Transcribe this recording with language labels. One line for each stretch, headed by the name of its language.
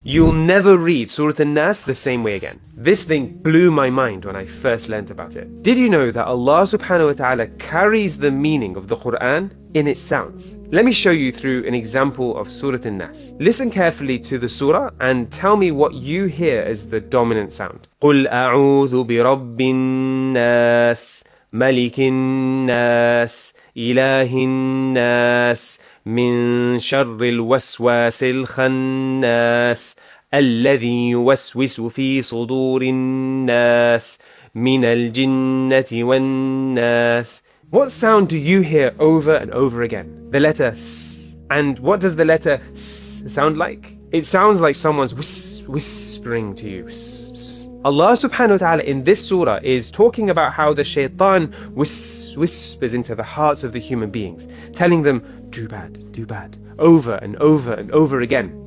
English: You'll never read Surah An-Nas the same way again. This thing blew my mind when I first learnt about it. Did you know that Allah subhanahu wa ta'ala carries the meaning of the Quran in its sounds? Let me show you through an example of Surah An-Nas. Listen carefully to the surah and tell me what you hear as the dominant sound.
Arabic: قُلْ أَعُوذُ بِرَبِّ النَّاسِ مَلِكِ النَّاسِ إِلَهِ النَّاسِ من شر الوسواس الخناس الذي يوسوس في صدور الناس من الجنة والناس.
English: What sound do you hear over and over again? The letter S. And what does the letter S sound like? It sounds like someone's whispering to you. Allah subhanahu wa ta'ala in this surah is talking about how the shaitan whispers into the hearts of the human beings, telling them, do bad, over and over and over again.